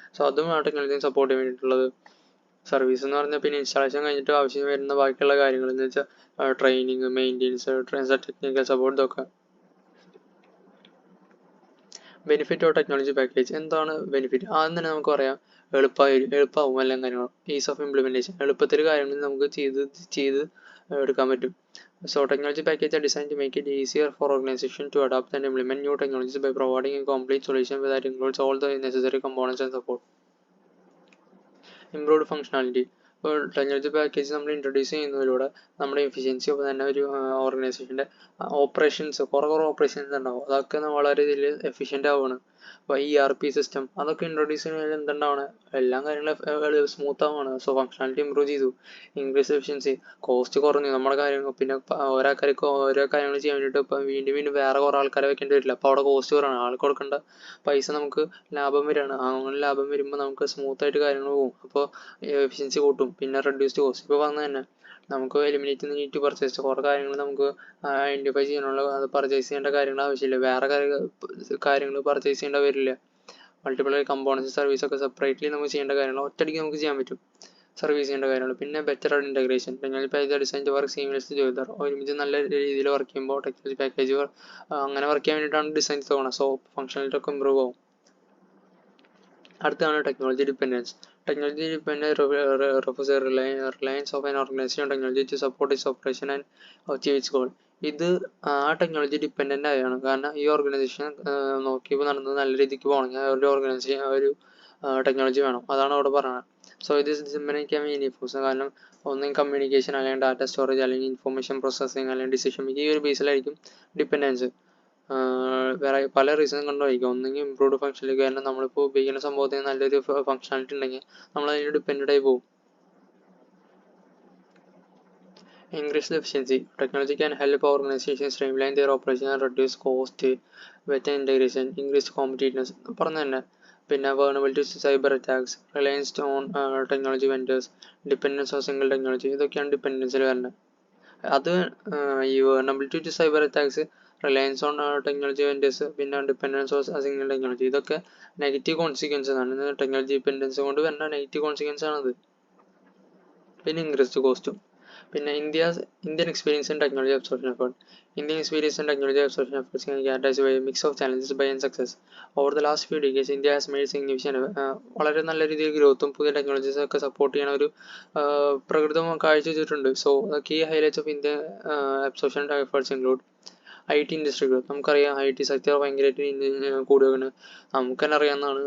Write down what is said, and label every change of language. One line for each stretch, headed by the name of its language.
Malayalam: So അതും ആ ടെക്നോളജിനെ support ചെയ്യാൻ വേണ്ടിയിട്ടുള്ളത്. സർവീസ് എന്ന് പറഞ്ഞാൽ പിന്നെ ഇൻസ്റ്റാളേഷൻ കഴിഞ്ഞിട്ട് ആവശ്യം വരുന്ന ബാക്കിയുള്ള കാര്യങ്ങൾ എന്ന് വെച്ചാൽ ട്രെയിനിങ്, മെയിൻ്റെനൻസ്, ടെക്നിക്കൽ സപ്പോർട്ട് ഇതൊക്കെ. Benefit of technology package. എന്താണ് ബെനിഫിറ്റ്? ആദ്യം തന്നെ നമുക്ക് പറയാം എളുപ്പമാവും എല്ലാ കാര്യങ്ങളും. Is of implementation. എളുപ്പത്തിൽ കാര്യങ്ങൾ നമുക്ക് ചെയ്ത് എടുക്കാൻ പറ്റും.
English: So technology packages are designed to make it easier for organizations to adopt and implement new technologies by providing a complete solution that includes all the necessary components and support. Improved functionality.
Malayalam: ഇപ്പോൾ technology package നമ്മൾ introduce ചെയ്യുന്നതിലൂടെ നമ്മുടെ efficiency, ഒപ്പം തന്നെ ഒരു ഓർഗനൈസേഷൻ്റെ operations കുറേ operations ഉണ്ടാവും, അതൊക്കെ വളരെ ഇതിൽ എഫിഷ്യൻ്റ് ആവുകയാണ്. അപ്പോൾ ERP സിസ്റ്റം അതൊക്കെ ഇൻട്രൊഡ്യൂസ് ചെയ്യുന്നതിൽ എന്തുണ്ടാവണം, എല്ലാ കാര്യങ്ങളും സ്മൂത്ത് ആവുകയാണ്. സോ ഫംഗ്ഷനാലിറ്റി ഇമ്പ്രൂവ് ചെയ്തു, ഇൻക്രീസ് എഫിഷ്യൻസി, കോസ്റ്റ് കുറഞ്ഞു നമ്മുടെ കാര്യങ്ങൾ. പിന്നെ ഓരോ കാര്യങ്ങൾ ചെയ്യാൻ വേണ്ടിയിട്ട് ഇപ്പം വീണ്ടും വേറെ കുറേ ആൾക്കാരെ വെക്കേണ്ടി വരില്ല. അപ്പോൾ അവിടെ കോസ്റ്റ് കുറവാണ്, ആൾക്ക് കൊടുക്കേണ്ട പൈസ നമുക്ക് ലാഭം വരികയാണ്. അങ്ങനെ ലാഭം വരുമ്പോൾ നമുക്ക് സ്മൂത്തായിട്ട് കാര്യങ്ങൾ പോകും. അപ്പോൾ എഫിഷ്യൻസി കൂട്ടും. പിന്നെ റെഡ്യൂസ്ഡ് കോസ്റ്റ്. ഇപ്പോൾ വന്നു തന്നെ നമുക്ക് എലിമിനേറ്റ് നീഡ് ടു പർച്ചേസ്. കുറേ കാര്യങ്ങൾ നമുക്ക് ഐഡൻറ്റിഫൈ ചെയ്യാനുള്ള അത് പർച്ചേസ് ചെയ്യേണ്ട കാര്യങ്ങൾ ആവശ്യമില്ല. വേറെ കാര്യങ്ങൾ പർച്ചേസ് ചെയ്യേണ്ട വരില്ല. മൾട്ടിപ്പിൾ കമ്പോണൻസ് സർവീസൊക്കെ സെപ്പറേറ്റ്ലി നമുക്ക് ചെയ്യേണ്ട കാര്യങ്ങൾ ഒറ്റയടിക്ക് നമുക്ക് ചെയ്യാൻ പറ്റും, സർവീസ് ചെയ്യേണ്ട കാര്യങ്ങൾ. പിന്നെ better integration. Technology package design to work seamless together. ഒരുമിച്ച് നല്ല രീതിയിൽ വർക്ക് ചെയ്യുമ്പോൾ ടെക്നോളജി പാക്കേജ് അങ്ങനെ വർക്ക് ചെയ്യാൻ വേണ്ടിയിട്ടാണ് ഡിസൈൻ തോന്നുന്നത്. സോ ഫംഗ്ഷനാലിറ്റി ഒക്കെ ഇമ്പ്രൂവ് ആവും. അടുത്താണ് technology dependence.
English: Technology dependence refers to reliance of an organization on technology to support its operation and achieve its goal.
Malayalam: ഇത് ആ ടെക്നോളജി ഡിപ്പെൻഡൻ്റ് ആയാണ്. കാരണം ഈ ഓർഗനൈസേഷൻ നോക്കിയപ്പോൾ നടന്നത് നല്ല രീതിക്ക് പോകണമെങ്കിൽ ഒരു ഓർഗനൈസേഷൻ ഒരു ടെക്നോളജി വേണം, അതാണ് അവിടെ പറയുന്നത്. സോ ഇത് സിമ്പിളിക്കാൻ യൂണിഫോഴ്സ്. കാരണം ഒന്നെങ്കിൽ കമ്മ്യൂണിക്കേഷൻ, അല്ലെങ്കിൽ ഡാറ്റ സ്റ്റോറേജ്, അല്ലെങ്കിൽ ഇൻഫർമേഷൻ പ്രോസസ്സിങ്, അല്ലെങ്കിൽ ഡിസിഷൻ മേക്കിംഗ്, ഈ ഒരു ബേസിലായിരിക്കും ഡിപ്പെൻഡൻസ്. വേറെ പല റീസൺ കൊണ്ടായിരിക്കും. ഒന്നെങ്കിൽ ഇംപ്രൂവ്ഡ് ഫംഗ്ഷനാലിറ്റി, കാരണം നമ്മളിപ്പോൾ ഉപയോഗിക്കുന്ന സംഭവത്തിന് നല്ലൊരു ഫംഗ്ഷനാലിറ്റി ഉണ്ടെങ്കിൽ നമ്മൾ അതിന് ഡിപ്പെൻഡൻ്റ് ആയി പോകും.
English: Increased efficiency. Technology can help organizations streamline their operation and reduce cost, better integration, increased competitiveness
Malayalam: പറഞ്ഞു തന്നെ. പിന്നെ
English: vulnerability to cyber attacks, reliance on technology vendors, dependence on single technology,
Malayalam: ഇതൊക്കെയാണ് ഡിപ്പെൻഡൻസിൽ വരുന്നത്. അത് ഈ
English: vulnerability to cyber attacks,
Malayalam: Reliance on technology vendors, പിന്നെ dependence on single technology, ഇതൊക്കെ negative consequence ആണ്. ടെക്നോളജി ഡിപ്പെൻഡൻസ് കൊണ്ട് വരുന്ന നെഗറ്റീവ് കോൺസിക്വൻസ് ആണത്. പിന്നെ ഇൻക്രീസ്ഡ് കോസ്റ്റും. പിന്നെ Indian experience in technology absorption effort.
English: Indian experience in technology absorption efforts can be characterized by a mix of challenges and success. Over the last few decades, India has made significant
Malayalam: വളരെ നല്ല രീതിയിൽ ഗ്രോത്തും പുതിയ technologies ഒക്കെ support ചെയ്യണ ഒരു പ്രകൃതം കാഴ്ചവെച്ചിട്ടുണ്ട്. So key highlights of India absorption efforts include IT industry growth. നമുക്കറിയാം IT sector ഭയങ്കരമായിട്ട് കൂടുകയാണ്. നമുക്ക് തന്നെ അറിയാവുന്നതാണ്.